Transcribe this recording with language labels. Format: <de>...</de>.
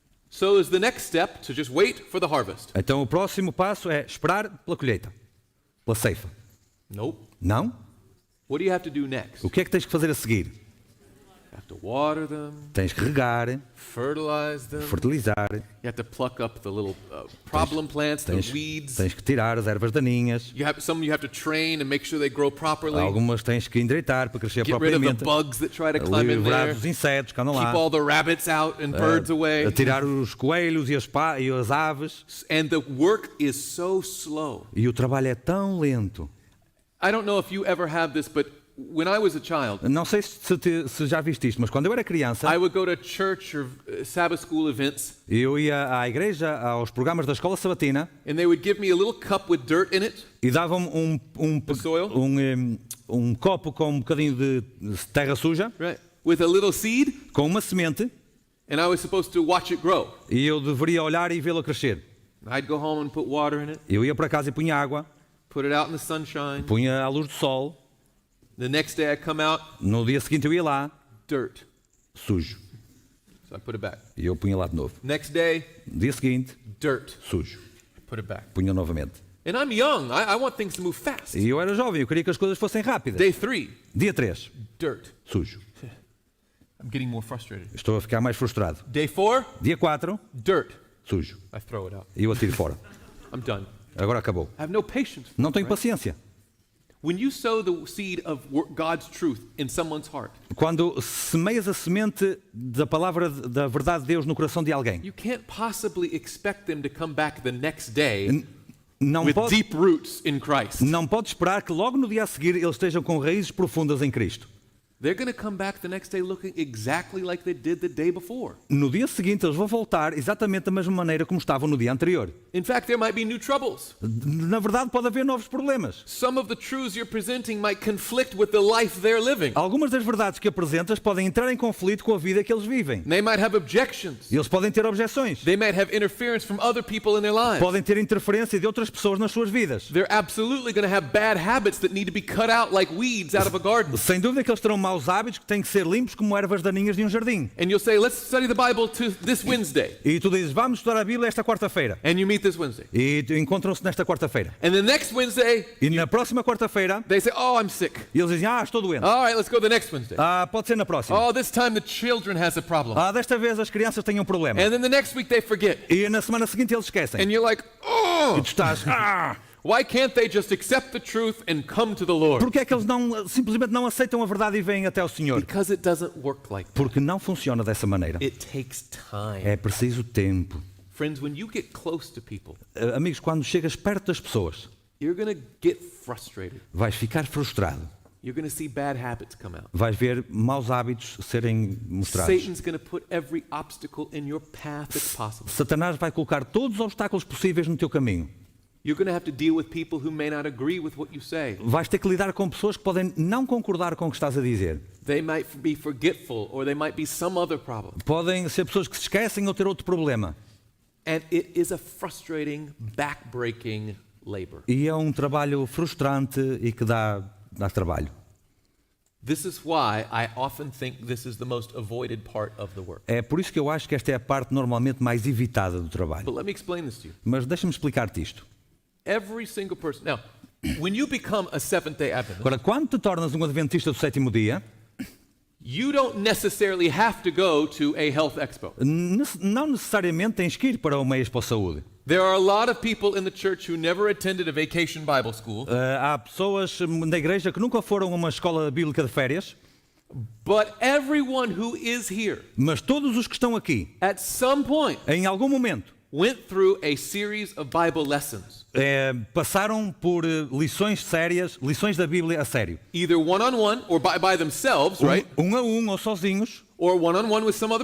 <en>So is the next step to just wait for the harvest?</en> <pt>Então o próximo passo é esperar pela colheita, pela ceifa.</pt> <en>Nope.</en> <pt>Não?</pt> <en>What do you have to do next?</en> <pt>O que é que tens que fazer a seguir?</pt> <en>You have to water them,</en> <pt>Tens que regar,</pt> <en>fertilize them.</en> <pt>fertilizar,</pt> <en>You have to pluck up the little problem plants, the weeds.</en> <pt>tens que tirar as ervas daninhas.</pt> <en>Some you have to train and make sure they grow properly.</en> <pt>Algumas tens que endireitar para crescer</pt> <en>Get rid of the</en> <pt>propriamente.</pt> <en>bugs that try to climb in</en> <pt>Livrar</pt> <en>there.</en> <pt>dos insetos que andam</pt> <en>Keep</en> <pt>lá.</pt> <en>all the rabbits out and birds away.</en> <pt>A tirar os coelhos e as aves.</pt> <en>And the work is so slow.</en> <pt>E o trabalho é tão lento.</pt> <en>I don't know if you ever have this, but when I was a child,</en> <pt>Não sei se já viste isto, mas quando eu era criança,</pt> <en>I would go to church or Sabbath school events,</en> <pt>eu ia à igreja, aos programas da escola sabatina,</pt> <en>and they would give me a little cup with dirt in it,</en> <pt>e davam</pt> <en>soil?</en> <pt>um copo com um bocadinho de terra suja,</pt> <en>right, with a little seed,</en> <pt>com uma semente,</pt> <en>and I was supposed to watch it grow.</en> <pt>e eu deveria olhar e vê-la crescer.</pt> <en>I'd go home and put water in it,</en> <pt>Eu ia para casa e punha água,</pt> <en>put it out in the sunshine.</en> <pt>punha à luz do sol.</pt> <en>The next day I'd come out,</en> <pt>No dia seguinte eu ia lá,</pt> <en>dirt.</en> <pt>sujo.</pt> <en>So I put it back.</en> <pt>E eu punha lá de novo.</pt> <en>Next day,</en> <pt>No dia seguinte,</pt> <en>dirt.</en> <pt>sujo.</pt> <en>Put it back.</en> <pt>Punha novamente.</pt> <en>And I'm young. I want things to move fast.</en> <pt>E eu era jovem, eu queria que as coisas fossem rápidas.</pt> <en>Day 3,</en> <pt>Dia 3,</pt> <en>dirt.</en> <pt>sujo.</pt> <en>I'm getting more frustrated.</en> <pt>Estou a ficar mais frustrado.</pt> <en>Day 4,</en> <pt>Dia 4,</pt> <en>dirt.</en> <pt>sujo.</pt> <en>I throw it out.</en> <pt>E eu atiro fora.</pt> <en>I'm done.</en> <pt>Agora acabou.</pt> <en>I have no patience.</en> <pt>Não tenho</pt> <en>right?</en> <pt>paciência.</pt> <en>When you sow the seed of God's truth in someone's heart,</en> <pt>Quando semeias a semente da palavra da verdade de Deus no coração de alguém,</pt> <en>you can't possibly expect them to come back the next day</en> <pt>não</pt> <en>with</en> <pt>pode,</pt> <en>deep roots in Christ.</en> <pt>não pode esperar que logo no dia a seguir eles estejam com raízes profundas em Cristo.</pt> <en>They're going to come back the next day looking exactly like they did the day before.</en> <pt>No dia seguinte eles vão voltar exatamente da mesma maneira como estavam no dia anterior.</pt> <en>In fact, there might be new troubles.</en> <pt>Na verdade pode haver novos problemas.</pt> <en>Some of the truths you're presenting might conflict with the life they're living.</en> <pt>Algumas das verdades que apresentas podem entrar em conflito com a vida que eles vivem.</pt> <en>They might have objections.</en> <pt>Eles podem ter objeções.</pt> <en>They might have interference from other people in their lives.</en> <pt>Podem ter interferência de outras pessoas nas suas vidas.</pt> <en>They're absolutely going to have bad habits that need to be cut out like weeds out of a garden.</en> <pt>Sem dúvida que eles terão maus hábitos que têm que ser limpos como ervas daninhas de um jardim.</pt> <en>And you'll say, let's study the Bible this Wednesday.</en> <pt>E tu dizes, vamos estudar a Bíblia esta quarta-feira.</pt> <en>And you meet this Wednesday.</en> <pt>E encontram-se nesta quarta-feira.</pt> <en>And the next Wednesday,</en> <pt>E na próxima quarta-feira,</pt> <en>they say, oh, I'm sick.</en> <pt>e eles dizem, estou doente.</pt> <en>All right, let's go the next Wednesday.</en> <pt>Pode ser na próxima.</pt> <en>Oh, this time the children has a problem.</en> <pt>Desta vez as crianças têm um problema.</pt> <en>And then the next week they forget.</en> <pt>E na semana seguinte eles esquecem.</pt> <en>And you're like, oh,</en> <pt>E tu estás,</pt> <en>why can't they just accept the truth and come to the Lord?</en> <pt>Porquê é que eles simplesmente não aceitam a verdade e vêm até ao Senhor?</pt> <en>Because it doesn't work like that.</en> <pt>Porque não funciona dessa maneira.</pt> <en>It takes time.</en> <pt>É preciso tempo.</pt> <en>Friends, when you get close to people,</en> <pt>Amigos, quando chegas perto das pessoas,</pt> <en>you're going to get frustrated.</en> <pt>vais ficar frustrado.</pt> <en>You're going to see bad habits come out.</en> <pt>Vais ver maus hábitos serem mostrados.</pt> <en>Satan's going to put every obstacle in your path that's possible.</en> <pt>Satanás vai colocar todos os obstáculos possíveis no teu caminho.</pt> <en>You're going to have to deal with people who may not agree with what you say.</en> <pt>Vais ter que lidar com pessoas que podem não concordar com o que estás a dizer.</pt> <en>They might be forgetful or they might be some other problem.</en> <pt>Podem ser pessoas que se esquecem ou ter outro problema.</pt> <en>And it is a frustrating, back-breaking labor.</en> <pt>E é um trabalho frustrante e que dá trabalho.</pt> <en>This is why I often think this is the most avoided part of the work.</en> <pt>É por isso que eu acho que esta é a parte normalmente mais evitada do trabalho.</pt> <en>But let me explain this to you.</en> <pt>Mas deixa-me explicar-te isto.</pt> <en>Every single person. Now, when you become a Seventh-day Adventist,</en> <pt>Agora, quando te tornas um adventista do sétimo dia,</pt> <en>you don't necessarily have to go to a health expo.</en> <pt>não necessariamente tens que ir para uma Expo Saúde.</pt> <en>There are a lot of people in the church who never attended a vacation Bible school,</en> <pt>Há pessoas na igreja que nunca foram a uma escola bíblica de férias,</pt> <en>but everyone who is here</en> <pt>mas todos os que estão aqui,</pt> <en>at some point</en> <pt>em algum momento,</pt> <en>went through a series of Bible lessons,</en> <pt>passaram por lições sérias, lições da Bíblia a sério.</pt> <en>either one-on-one or by themselves, right?</en> <pt>Um a um ou sozinhos,</pt> <en>Or one-on-one with some other</en>